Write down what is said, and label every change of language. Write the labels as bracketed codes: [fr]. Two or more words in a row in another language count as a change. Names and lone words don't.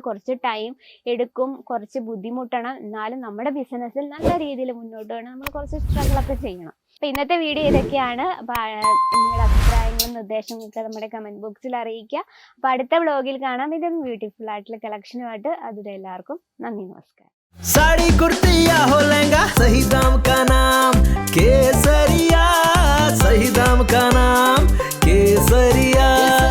[ml] കുറച്ച് ടൈം എടുക്കും, കുറച്ച് ബുദ്ധിമുട്ടണം, എന്നാലും നമ്മുടെ ബിസിനസ്സിൽ നല്ല രീതിയിൽ മുന്നോട്ട് വേണം. നമ്മൾ കുറച്ച് സ്ട്രഗിളൊക്കെ ചെയ്യണം. അപ്പോൾ ഇന്നത്തെ വീഡിയോ ഇതൊക്കെയാണ്. അപ്പോൾ നിങ്ങളുടെ അഭിപ്രായങ്ങളും നിർദ്ദേശങ്ങളൊക്കെ നമ്മുടെ കമൻറ്റ് ബോക്സിൽ അറിയിക്കുക. അപ്പോൾ അടുത്ത വ്ളോഗിൽ കാണാം ഇതും ബ്യൂട്ടിഫുൾ ആയിട്ടുള്ള കളക്ഷനുമായിട്ട്. അതുവരെ എല്ലാവർക്കും നന്ദി, നമസ്കാരം. [hi] साड़ी कुर्ती या हो लहंगा, सही दाम का नाम केसरिया, सही दाम का नाम केसरिया.